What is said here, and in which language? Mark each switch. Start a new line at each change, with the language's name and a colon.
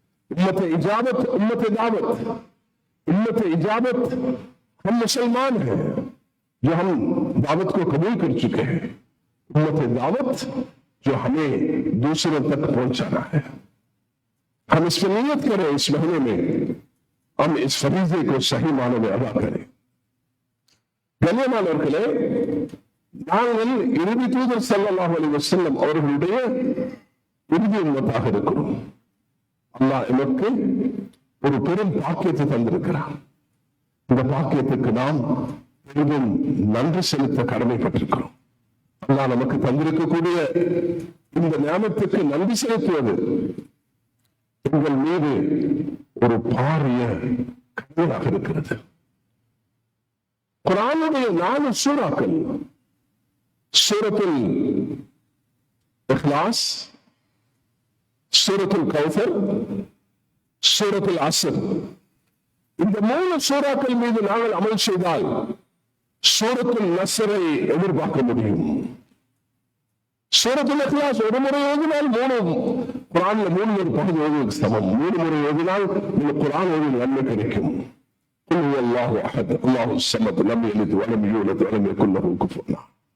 Hindi: उम्मत इजाबत, उम्मत दावत, उम्मत इजाबत हम मुसलमान हैं जो हम दावत को कबूल कर चुके हैं, उम्मत दावत जो हमें दूसरों तक पहुंचाना है। हम इस पर नियत करें, इस महीने में हम इस फरीजे को सही मानों में अदा करें।
Tamil: கண்ணியமானவர்களே, நாங்கள் இறுதி தூதர் ஸல்லல்லாஹு அலைஹி வஸல்லம் அவர்களுடைய இறுதி உம்மத்தாக இருக்கிறோம். அல்லாஹ் எமக்கு ஒரு பெரும் பாக்கியத்தை தந்திருக்கிறார். இந்த பாக்கியத்துக்கு நாம் பெரிதும் நன்றி செலுத்த கடமைப்பட்டிருக்கிறோம். அல்லாஹ் நமக்கு தந்திருக்கக்கூடிய இந்த ஞானத்துக்கு நன்றி செலுத்துவது எங்கள் மீது ஒரு பாரிய கடமையாக இருக்கிறது. குர்ஆனுடைய 4 சூறாக்கள், சூரத்துல் இக்லாஸ், சூரத்துல் கௌசர், சூரத்துல் அஸ்ர், இந்த 3 சூறாக்கள் மீது நாங்கள் அமல் செய்தால் சூரத்துல் நஸ்ரை எதிர்பார்க்க முடியும். சூரத்துல் இக்லாஸ் ஒரு முறை ஓதினால் 3 குர்ஆன்ல 3 ஒரு பகுதி ஓதுவதற்கு சமம். 3 முறை ஓதினால் இந்த குர்ஆன் ஓதிய நன்மை கிடைக்கும்.
Arabic: قل هو الله احد الله الصمد لم يلد ولم يولد ولم يكن له كفوا احد.